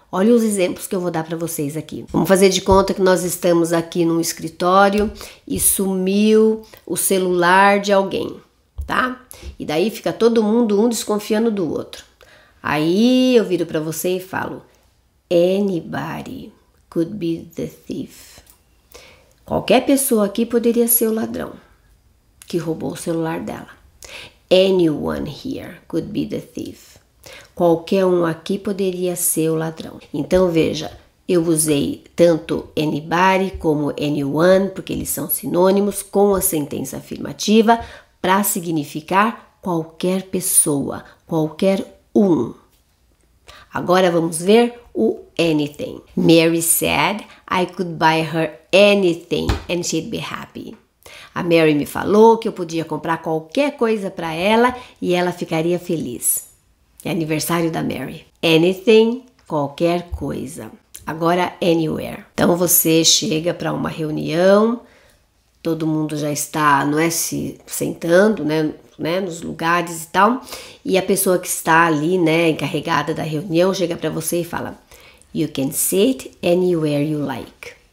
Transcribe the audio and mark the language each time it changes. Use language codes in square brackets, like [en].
[pt] Olha os exemplos que eu vou dar para vocês aqui. Vamos fazer de conta que nós estamos aqui num escritório e sumiu o celular de alguém, tá? E daí fica todo mundo um desconfiando do outro. Aí eu viro para você e falo: [en] anybody could be the thief. [pt] Qualquer pessoa aqui poderia ser o ladrão que roubou o celular dela. [en] Anyone here could be the thief. [pt] Qualquer um aqui poderia ser o ladrão. Então veja, eu usei tanto anybody como anyone, porque eles são sinônimos, com a sentença afirmativa, para significar qualquer pessoa, qualquer um. Agora vamos ver o anything. [en] Mary said I could buy her anything and she'd be happy. [pt] A Mary me falou que eu podia comprar qualquer coisa para ela e ela ficaria feliz. É aniversário da Mary. Anything, qualquer coisa. Agora, anywhere. Então, você chega para uma reunião, todo mundo já está, não é, se sentando, né, nos lugares e tal, e a pessoa que está ali, né, encarregada da reunião, chega para você e fala: [en] You can sit anywhere you like.